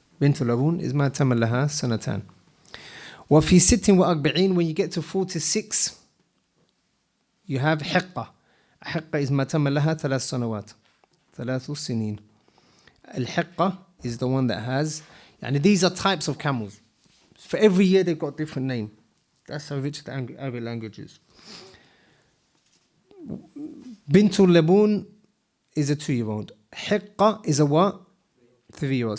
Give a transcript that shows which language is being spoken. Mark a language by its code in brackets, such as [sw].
[ar] بنت لبون is ما تم لها سنتان. وفي 46, [en] when you get to 46, you have حقة. [ar] حقة [en] is [ar] ما تم لها 3 سنوات. 3 سنين. [en] الحقة is the one that has, يعني these are types of camels. For every year they've got a different name. That's how rich the Arabic language is. Bintul Labun is a 2-year-old. Hiqqa is a what? 3-year-old.